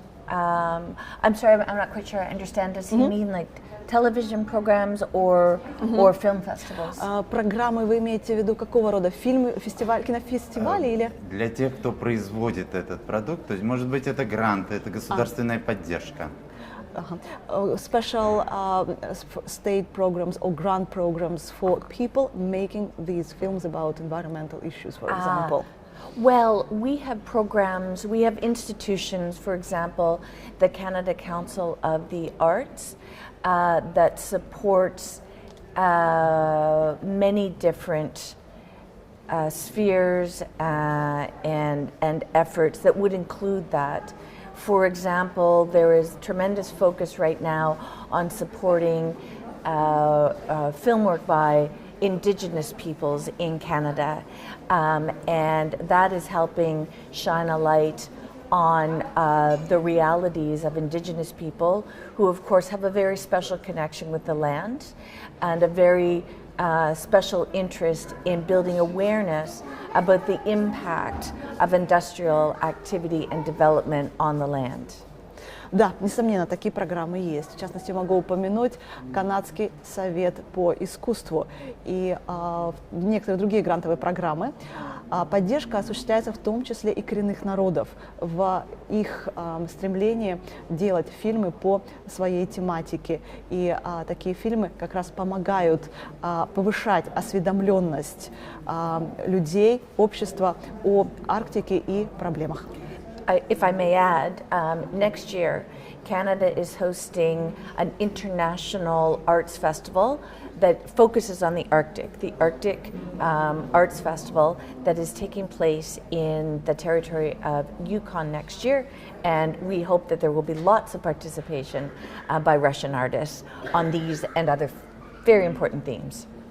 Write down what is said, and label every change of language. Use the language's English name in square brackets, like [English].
[English] I'm sorry, I'm not quite sure I understand. Does he mean like television programs or film festivals? [Russian] Программы вы имеете в виду какого рода? Фильмы, фестиваль, кинофестивали или? Для тех, кто производит этот продукт, то есть, может быть, это гранты, это государственная поддержка. [English] Special state programs or grant programs for people making these films about environmental issues, for example. Well, we have programs, we have institutions, for example, the Canada Council of the Arts that supports many different spheres and efforts that would include that. For example, there is tremendous focus right now on supporting film work by Indigenous peoples in Canada, and that is helping shine a light on the realities of Indigenous people who of course have a very special connection with the land and a very special interest in building awareness about the impact of industrial activity and development on the land. [Russian] Да, несомненно, такие программы есть. В частности, могу упомянуть Канадский совет по искусству и некоторые другие грантовые программы. Поддержка осуществляется в том числе и коренных народов в их стремлении делать фильмы по своей тематике. И такие фильмы как раз помогают повышать осведомленность людей, общества о Арктике и проблемах. [English] If I may add, next year Canada is hosting an international arts festival that focuses on the Arctic Arts Festival that is taking place in the territory of Yukon next year, and we hope that there will be lots of participation by Russian artists on these and other very important themes.